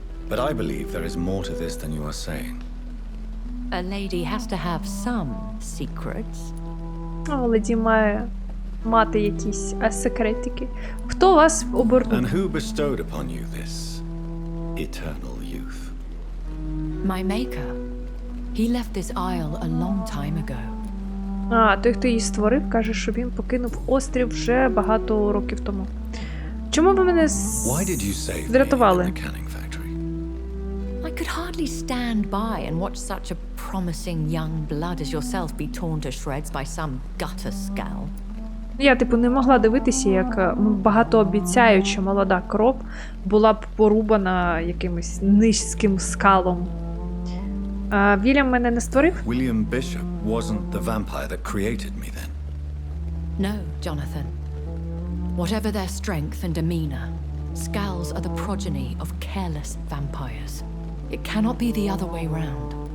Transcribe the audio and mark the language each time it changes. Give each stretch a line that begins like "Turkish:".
English: But I believe there is more to this than you are saying. A lady has to have some secrets.
Ukrainian: Леді має мати якісь секретики. Хто вас обернув?
English: And who bestowed upon you this eternal youth? My maker. He left this isle a long time ago.
Ukrainian: Той, хто її створив, каже, що він покинув острів вже багато років тому. Чому ви мене
English: Why did you save me in
Ukrainian: врятували?
English: the canning factory? I could hardly stand by and watch such a promising young blood as yourself be torn to shreds by some gutter scowl.
Ukrainian: Я, не могла дивитися, як багатообіцяюча молода кров була б порубана якимось низьким скалом. Вільям мене не створив?
English: William Bishop wasn't the vampire that created me then. No, Jonathan. Whatever their strength and demeanor, Scowls are the progeny of careless vampires. It cannot be the other way round.